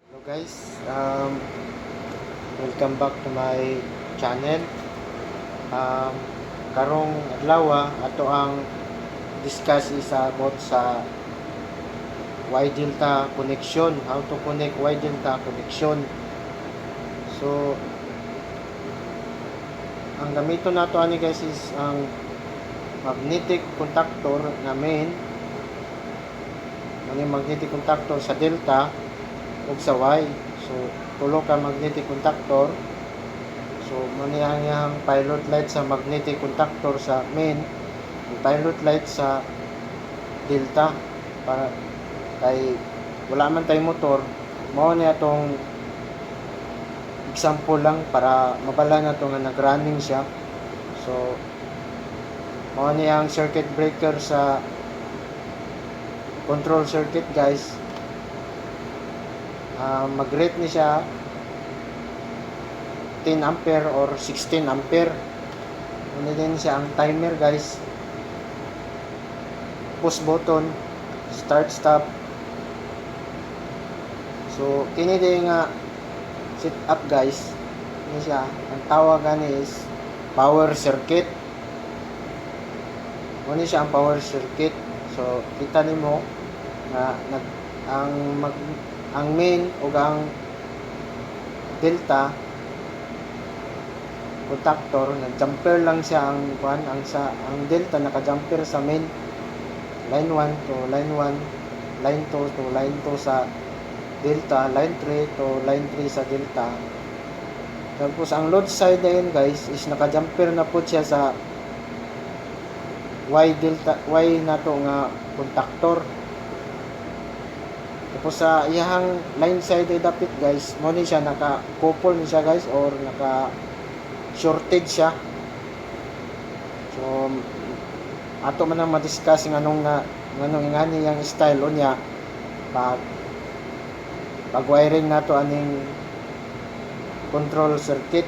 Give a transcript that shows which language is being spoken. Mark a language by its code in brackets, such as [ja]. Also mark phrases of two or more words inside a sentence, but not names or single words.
[en] Guys, welcome back to my channel. [ceb] um, Karong adlaw ato ang discuss is about sa [en] Y delta connection, how to connect Y delta connection. [ceb] So ang gamiton nato ani guys is ang [en] magnetic contactor [ceb] na main, ano [en] magnetic contactor [ceb] sa delta ug sa Y. So tulo ka [en] magnetic contactor. [ceb] So maniyang [en] pilot light [ceb] sa [en] magnetic contactor [ceb] sa main, [en] pilot light [ceb] sa delta, para kay wala man tay motor, mao ni atong example lang para mabala na to nga nag-running siya. So mao ni ang [en] circuit breaker [ceb] sa [en] control circuit [ceb] guys. Mag-rate ni siya [en] 10 ampere or 16 ampere. [ceb] Ano din siya ang timer guys. [en] Push button, start stop. [ceb] So kini din nga set up guys. Ini siya, ang tawag gani is [en] power circuit. [ceb] Ano siya ang [en] power circuit. [ceb] So kita nimo na ang main ug ang [en] delta contactor [ceb] nag-jumper lang siya ang ang delta naka-jumper sa [en] main line 1 to line 1, line 2 to line 2 [ceb] sa delta, [en] line 3 to line 3 [ceb] sa delta. Tapos ang [en] load side [ceb] na yun guys is naka-jumper na po siya sa [en] Y delta, [ceb] Y na to nga contactor. Tapos sa iyang [en] line side [ceb] ay dapit guys, mo ni siya naka-couple ni siya guys, or naka-shorted siya. So ato man ang ma-discuss nganong ingani yang style unya pag wiring nato aning [en] control circuit.